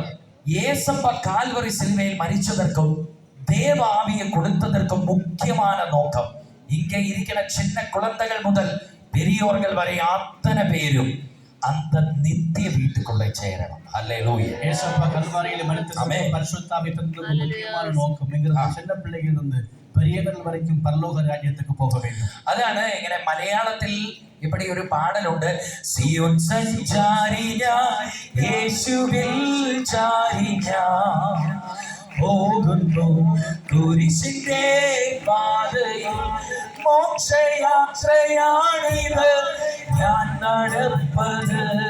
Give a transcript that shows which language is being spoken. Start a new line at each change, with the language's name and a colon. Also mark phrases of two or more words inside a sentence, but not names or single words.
Tamil: ஏசப்பா கால்வரி சிலுவையில் மரிச்சதற்கும் தேவ ஆவியை கொடுத்ததற்கும் முக்கியமான நோக்கம், இங்கே இருக்கிற சின்ன குழந்தைகள் முதல் பெரியோர்கள் வரை அத்தனை பேரும் அந்த நித்திய வீட்டுக்குள்ளே சேரணும். அல்லேலூயா. ஏசப்பா கல்வாரியிலே மரித்ததற்கு பரிசுத்த ஆவி தந்தது முக்கியமான நோக்கம். இங்கிருந்து சின்ன பிள்ளைகள் இருந்து பெரியவர்கள் வரைக்கும் பரலோக രാജ്യத்துக்கு போக வேண்டும்.
Malayalam: അതാണ് ഇങ്ങനെ മലയാളത്തിൽ இப்படி ഒരു പാടലുണ്ട്. സിയോൻ സഞ്ചാരി ഞാൻ യേശുവിൽ ചാരി ഞാൻ പോകുന്നു കുരിശിന്റെ പാതയിൽ മോക്ഷയാത്രയാണിത് ഞാൻ നടപ്പത്